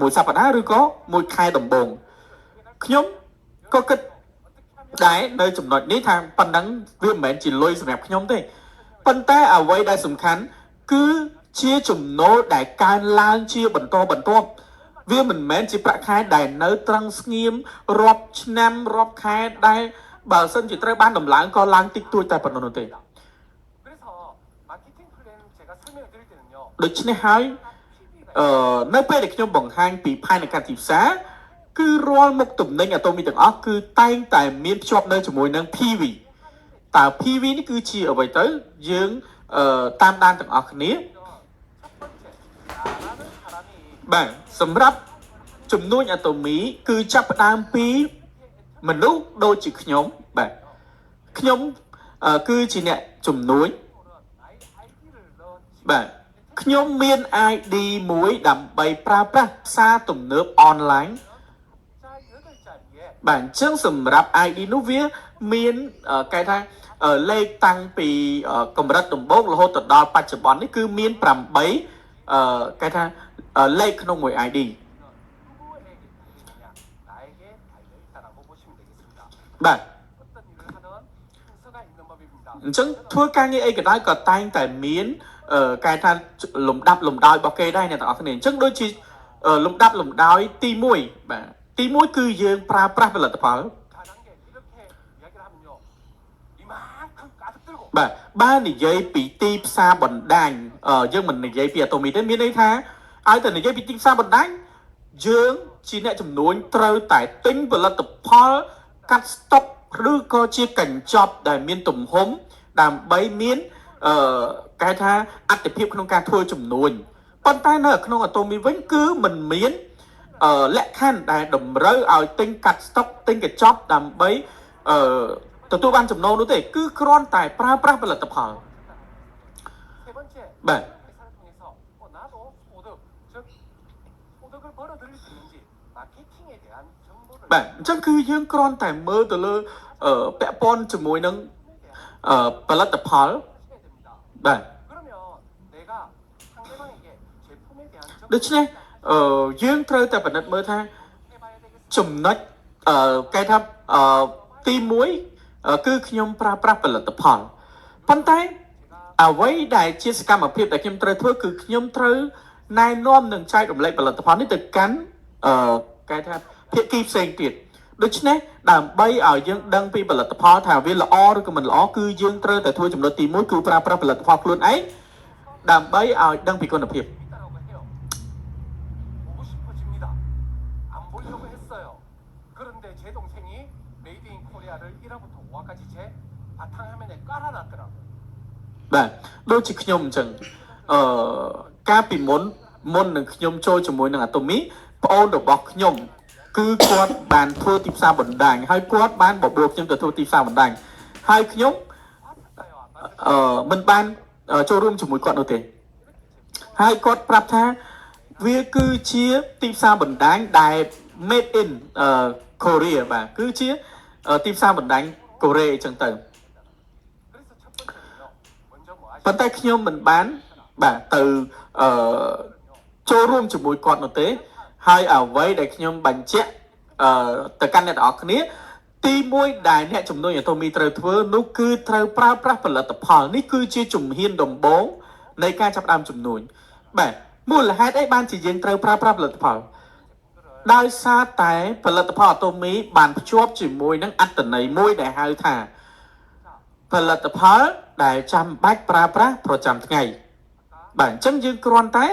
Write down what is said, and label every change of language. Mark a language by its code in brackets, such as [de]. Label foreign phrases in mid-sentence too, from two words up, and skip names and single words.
[km] មួយសប្តាហ៍ឬក៏មួយខែដំបូងខ្ញុំក៏គិតដែរនៅចំណុចនេះថាប៉ុណ្ណឹងវាមិនមែនជាលុយសម្រាប់ខ្ញុំទេប៉ុន្តែអ្វីដែលសំខាន់គឺជាចំណូលដែលកើនឡើងជាបន្តបន្ទាប់វាមិនមែនជាប្រាក់ខែដែលនៅត្រង់ស្ងៀមរាប់ឆ្នាំរាប់ខែដែលបើសិនជាត្រូវបានដំឡើងក៏ឡើងតិចតួចតែប៉ុណ្ណោះនោះទេ [ko] 그래서 마케팅 플랜 제가 설명을 드릴 때는요. [km] ដូច្នេះហើយនៅពេលដែលខ្ញុំបង្ហាញពីផែនការទីផ្សារគឺរាល់មុខទំនិញអាតូមីទាំងអស់គឺតែងតែមានភ្ជាប់នៅជាមួយនឹង PV តើ PV នេះគឺជាអ្វីទៅយើងតាមដានទាំងអស់គ្នា [ko] 첫 번째 나라는 사람이 [km] បាទសម្រាប់ចំនួនអាតូមីគឺចាប់ផ្ដើមពីមនុស្សដូចជាខ្ញុំបាទខ្ញុំគឺជាអ្នកជំនួយ [ko] 나의 아이디를 넣지 [km] បាទខ្ញុំមាន ID មួយដើម្បីប្រើប្រាស់ផ្សារទំនើបអនឡាញ [ko] 자 8자리에 [km] បាទអញ្ចឹងសម្រាប់ ID នោះវាមានគេថាលេខតាំងពីកម្រិតដំបូងរហូតទៅដល់បច្ចុប្បន្ននេះគឺមាន8 cái thaលេខក្នុងមួយ ID [ko] 누구에게 달려있느냐? 나에게 달려있다라고 보시면 되겠습니다. [km] បាទ [ko] 어떤 일을 하든 순서가 있는 법입니다. [km] អញ្ចឹងធ្វើការងារអីក៏ដោយក៏តែងតែមានគេថាលំដាប់លំដោយរបស់គេដែរអ្នកទាំងអស់គ្នាអញ្ចឹងដូចជាលំដាប់លំដោយទី1បាទទី1គឺយើងប្រើប្រាស់ផលិតផល [ko] 다단계 이렇게 이야기를 하면요. 이만큼 가득 들고 [km] បាទបើនិយាយពីទីផ្សារបណ្ដាញយើងមិននិយាយពីអាតូមីទេមានន័យថាឲ្យតែនិយាយពីទីផ្សារបណ្ដាញ យើងជាអ្នកចំនួនត្រូវតែទិញផលិតផលកាត់ស្តុកឬក៏ជាកញ្ចប់ដែលមានទំហំដើម្បីមានគេថាអត្ថភាពក្នុងការធ្វើចំនួនប៉ុន្តែនៅក្នុងអាតូមីវិញគឺមិនមានលក្ខខណ្ឌដែលតម្រូវឲ្យទិញកាត់ស្តុកទិញកញ្ចប់ដើម្បីទទួលបានចំណូលនោះទេគឺគ្រាន់តែប្រើប្រាស់ផលិតផល [ko] 세 번째 네. 회사를 통해서 나도 소득 즉 소득을 벌어들일 수 있는지 마케팅에 대한 정보를 [km] បាទអញ្ចឹងគឺយើងគ្រាន់តែមើលទៅលើពាក់ព័ន្ធជាមួយនឹងផលិតផល [ko] 하셔야 됩니다. [km] បាទ [ko] 그러면 내가 상대방에게 제품에 대한 [km] ដូច្នេះយើងត្រូវតែពិនិត្យមើលថា [ko] 해봐야 되겠습니다. [km] ចំណុចគេថាទី1គឺខ្ញុំប្រើប្រាស់ផលិតផលប៉ុន្តែអ្វីដែលជាសកម្មភាពដែលខ្ញុំត្រូវធ្វើគឺខ្ញុំត្រូវណែនាំនិងចែករំលែកផលិតផលនេះទៅកាន់គេថាភាគីផ្សេងទៀតដូច្នេះដើម្បីឲ្យយើងដឹងពីផលិតផលថាវាល្អឬក៏មិនល្អគឺយើងត្រូវតែធ្វើចំណុចទី1គឺប្រើប្រាស់ផលិតផលខ្លួនឯងដើម្បីឲ្យដឹងពីគុណភាព [ko] 있다라고 해요. 보고 싶어집니다. 안 보려고 했어요. 그런데 제 동생이 메이드 인 코리아를 1화부터 5화까지 제 바탕화면에 깔아놨더라고요. [km] បាទដូចជាខ្ញុំអញ្ចឹងកាលពីមុននឹងខ្ញុំចូលជាមួយនឹងអាតូមីប្អូនរបស់ខ្ញុំគឺគាត់បានធ្វើទីផ្សារបណ្ដាញហើយគាត់បានបបួលខ្ញុំទៅធ្វើទីផ្សារបណ្ដាញហើយខ្ញុំ [ko] 봤어요. 안 봤어요. [km] មិនបានចូលរួមជាមួយគាត់នោះទេហើយគាត់ប្រាប់ថាវាគឺជាទីផ្សារបណ្ដាញដែល [en] made in Korea [km] បាទគឺជាទីផ្សារបណ្ដាញកូរ៉េអញ្ចឹងទៅ [ko] 그래서 첫 번째는요. 먼저 뭐 [km] ប៉ុន្តែខ្ញុំមិនបានបាទទៅចូលរួមជាមួយគាត់នោះទេហើយអ្វីដែលខ្ញុំបញ្ជាក់ទៅកាន់អ្នកទាំងអស់គ្នាទី 1ដែលអ្នកជំនួយអាតូមីត្រូវធ្វើនោះគឺត្រូវប្រើប្រាស់ផលិតផលនេះគឺជាជំហានដំបូងនៃការចាប់ផ្ដើមជំនួយបាទមូលហេតុអីបានជាយើងត្រូវប្រើប្រាស់ផលិតផលដោយសារតែផលិតផលអាតូមីបានភ្ជាប់ជាមួយនឹងអត្ថន័យមួយដែលហៅថាផលិតផលដែលចាំបាច់ប្រើប្រាស់ប្រចាំថ្ងៃបាទអញ្ចឹងយើងគ្រាន់តែ